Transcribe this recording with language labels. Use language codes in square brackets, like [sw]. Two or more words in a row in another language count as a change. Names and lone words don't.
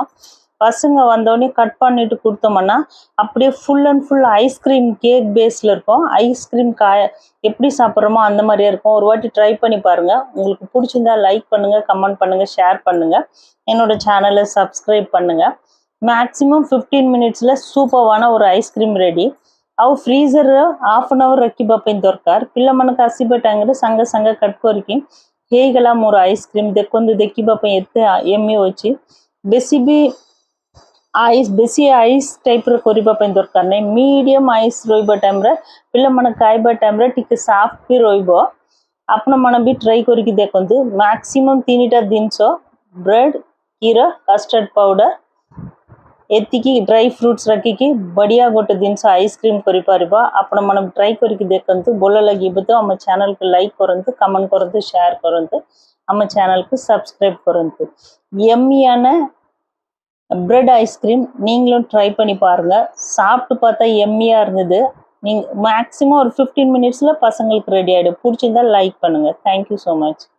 [ta] பசங்க வந்தோடனே கட் பண்ணிட்டு கொடுத்தோம்னா அப்படியே [en] full and full ice cream cake [ta] பேஸில் இருக்கும்। ஐஸ்கிரீம் எப்படி சாப்பிட்றோமோ அந்த மாதிரியே இருக்கும்। ஒரு வாட்டி ட்ரை பண்ணி பாருங்கள், உங்களுக்கு பிடிச்சிருந்தா லைக் பண்ணுங்கள், கமெண்ட் பண்ணுங்கள், ஷேர் பண்ணுங்கள், என்னோட சேனலை சப்ஸ்கிரைப் பண்ணுங்கள்। மேக்ஸிமம் 15 minutesல சூப்பரான ஒரு ஐஸ்கிரீம் ரெடி। [or] ଆଉ ଫ୍ରିଜର 1/2 hour ରଖିବା ପାଇଁ ଦରକାର। ପିଲାମାନଙ୍କ ଆସିବା ଟାଇମ୍ରେ ସାଙ୍ଗେ ସାଙ୍ଗେ କଟ୍ କରିକି ହେଇଗଲା ମୋର ଆଇସ୍କ୍ରିମ୍। ଦେଖନ୍ତୁ, ଦେଖିବା ପାଇଁ ଏତେ ୟମ୍ମି ଅଛି। ବେଶୀ ଆଇସ୍ ଟାଇପ୍ର କରିବା ପାଇଁ ଦରକାର ନାହିଁ, [en] medium ice [or] ରହିବା ଟାଇମ୍ରେ ପିଲାମାନେ ଖାଇବା ଟାଇମ୍ରେ ଟିକେ ସଫ୍ଟ ବି ରହିବ। ଆପଣମାନେ ବି ଟ୍ରାଏ କରିକି ଦେଖନ୍ତୁ। ମ୍ୟାକ୍ସିମମ୍ 3ଟା ଜିନିଷ, ବ୍ରେଡ୍, କ୍ଷୀର, କଷ୍ଟର୍ଡ଼ ପାଉଡ଼ର, ଏତିକି [en] dry fruits [or] ରଖିକି ବଢ଼ିଆ ଗୋଟେ ଜିନିଷ ଆଇସ୍କ୍ରିମ୍ କରିପାରିବ। ଆପଣମାନେ ଟ୍ରାଏ କରିକି ଦେଖନ୍ତୁ, ଭଲ ଲାଗିବ ତ ଆମ ଚ୍ୟାନେଲ୍କୁ ଲାଇକ୍ କରନ୍ତୁ, କମେଣ୍ଟ କରନ୍ତୁ, ஷேர் କରନ୍ତୁ, ଆମ ଚ୍ୟାନେଲ୍କୁ சப்ஸ்கிரைப் କରନ୍ତୁ। [ta] எம்மியான [en] bread ice cream [ta] நீங்களும் ட்ரை பண்ணி பாருங்கள், சாப்பிட்டு பார்த்தா எம்மியாக இருந்தது। நீங்கள் மேக்ஸிமம் ஒரு 15 minutesல பசங்களுக்கு ரெடி ஆகிடும்। பிடிச்சிருந்தா லைக் பண்ணுங்கள்। [en] thank you so much.